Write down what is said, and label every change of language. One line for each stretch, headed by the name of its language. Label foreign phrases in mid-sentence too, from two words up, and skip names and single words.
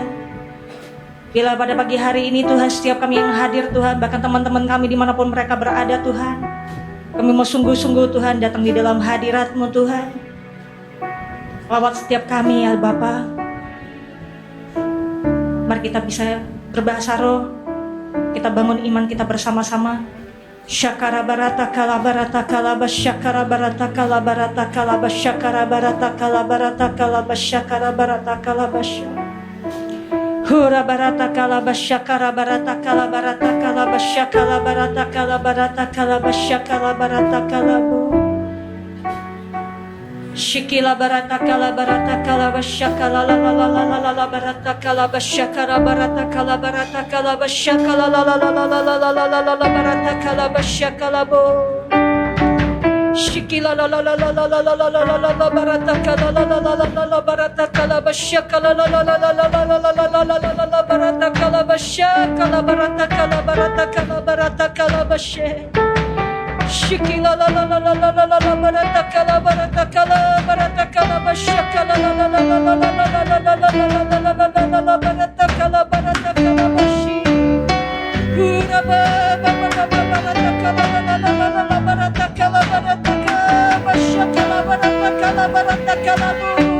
Indonesian: Bila pada pagi hari ini Tuhan, setiap kami yang hadir Tuhan, bahkan teman-teman kami dimanapun mereka berada Tuhan, kami mau sungguh-sungguh Tuhan datang di dalam hadirat-Mu Tuhan. Lawat setiap kami ya Bapa. Mari kita bisa berbahasa roh, kita bangun iman kita bersama-sama. Syakara barata kala barata kala basyakara barata kala barata kala basyakara barata kala barata kala basyakara barata kala basya. Hura barata kala basyakara barata kala barata kala basyakara barata kala barata kala basyakara barata kala bu. Shikila barata kala basyakala la la la la la la la barata kala basyakara barata kala basyakala la la la la la la la la la la barata kala basyakala bo. Shikila la la la la la la la la la la la barata kala la la la la la la barata kala basyakala la la la la la la la la la la la la barata kala basyakala barata kala basye. Shikila la la la la la la la barata kala basyakala la la la la la la la la la la barata kala basyi. Pura ba ba ba ba barata kala la la la la la barata kala basyakala barata kala bu.